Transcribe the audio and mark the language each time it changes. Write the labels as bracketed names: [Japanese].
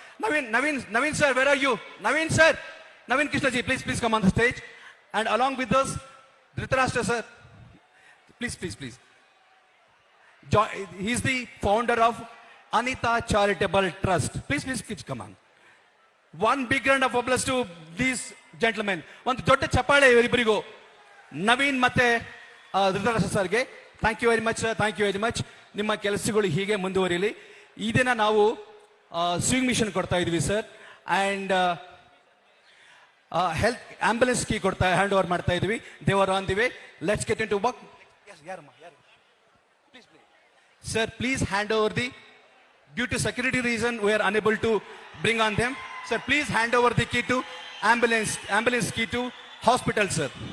[English] Naveen sir, where are you? Naveen Krishnaji, please come on the stage. And along with us, Dhritarashtra sir, Please. He's the founder of Anita Charitable Trust. Please, come on. One big round of applause to these gentlemen. [Kannada] ಒಂದು ದೊಡ್ಡ ಚಪ್ಪಾಳೆ ಇವರಿಬ್ಬರಿಗೂ, ನವೀನ್ ಮತ್ತೆ ಧೃತರಾಷ್ಟ್ರ ಸರ್ಗೆ. [English] Thank you very much. [Kannada] ನಿಮ್ಮ ಕೆಲಸಗಳು ಹೀಗೆ ಮುಂದುವರಿಲಿ. ಈ ದಿನ ನಾವು ಸ್ವಿಂಗ್ ಮಿಷನ್ ಕೊಡ್ತಾ ಇದೀವಿ sir, and health ambulance key hand over ಮಾಡ್ತಾ ಇದೀವಿ. [English] They're on the way. Let's get into work. Sir, please hand over due to security reason, we are unable to bring on them. Sir, please hand over the key to ambulance key to hospital, sir.